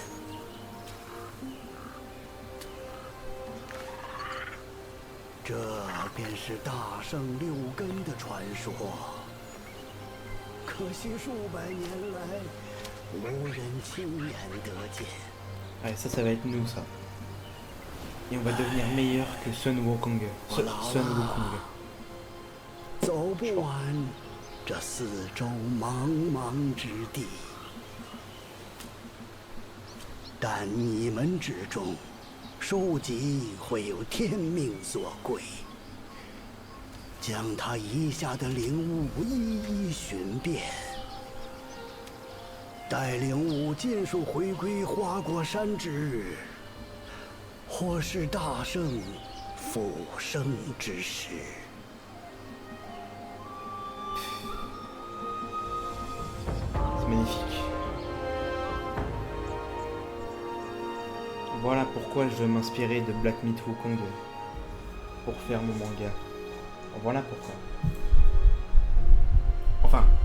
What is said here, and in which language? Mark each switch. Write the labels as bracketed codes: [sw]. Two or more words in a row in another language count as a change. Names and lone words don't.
[zh] 这便是大圣6根的传说。可惜数百年来，无人亲眼得见。 [fr] Allez, ça va être nous, ça. Et on va devenir meilleur que Sun Wukong. Sun Wukong. [zh] 走不完这四周茫茫之地，但你们之中，书籍会有天命所归。将他遗下的灵物一一寻遍，待灵物尽数回归花果山之日，或是大圣复生之时。 [fr] C'est magnifique. Voilà pourquoi je veux m'inspirer de Black Myth Wukong pour faire mon manga. Voilà pourquoi. Enfin.